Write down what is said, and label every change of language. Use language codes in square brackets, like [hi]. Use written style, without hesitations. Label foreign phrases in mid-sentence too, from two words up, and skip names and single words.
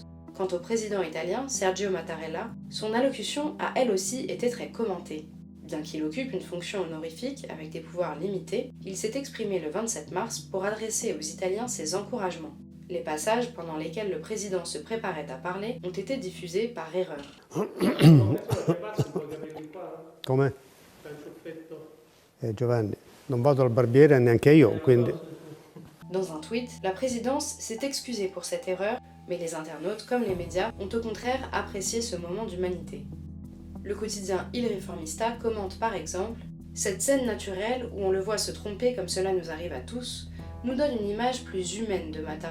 [fr] Quant au président italien, Sergio Mattarella, son allocution a elle aussi été très commentée. Bien qu'il occupe une fonction honorifique avec des pouvoirs limités, il s'est exprimé le 27 mars pour adresser aux Italiens ses encouragements. Les passages pendant lesquels le président se préparait à parler ont été diffusés par erreur. [it] Come? Giovanni, non vado al barbiere neanche io, quindi... [fr] Dans un tweet, la présidence s'est excusée pour cette erreur, mais les internautes, comme les médias, ont au contraire apprécié ce moment d'humanité. Le quotidien Il Riformista commente par exemple « Cette scène naturelle où on le voit se tromper comme cela nous arrive à tous, nous donne une image plus humaine de Mattarella.